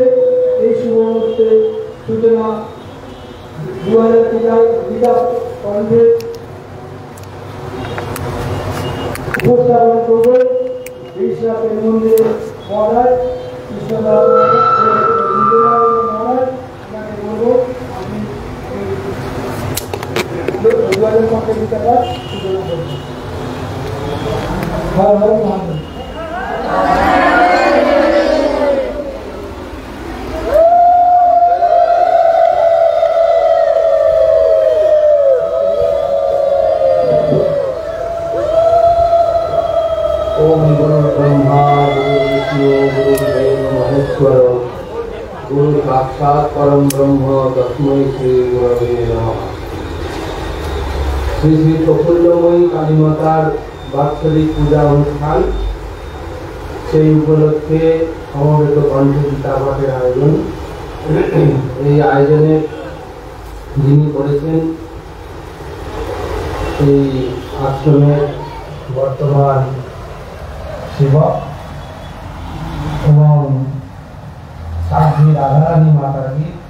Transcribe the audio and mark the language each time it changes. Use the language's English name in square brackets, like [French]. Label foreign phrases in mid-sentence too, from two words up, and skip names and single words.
[Bangla] এই শুভ মুহূর্তে সূচনা 2000 গীতা কণ্ঠে উপস্থাপন করবো মিশ্রা প্রেম মন্দিরে মহারাজ কৃষ্ণদাস মহারাজ। তাকে বলবো আপনি 2000 কণ্ঠে গীতা পাঠ সূচনা করবেন। হর হর মহাদেব। [Sanskrit] ओम गुरु ब्रह्मा गुरु विष्णु गुरु देव महेश्वर गुरु साक्षात परम ब्रह्म तस्मै श्री गुरवे नमः। [Bangla] শ্রী শ্রী প্রফুল্লময়ী কালীমাতার বাৎসরিক পূজা অনুষ্ঠান, সেই উপলক্ষে সমবেত কণ্ঠে গীতা পাঠের আয়োজন। এই আয়োজনে যিনি করেছেন এই আশ্রমের বর্তমান সেবক এবং সাধ্বী রাধারানী মাতাজি।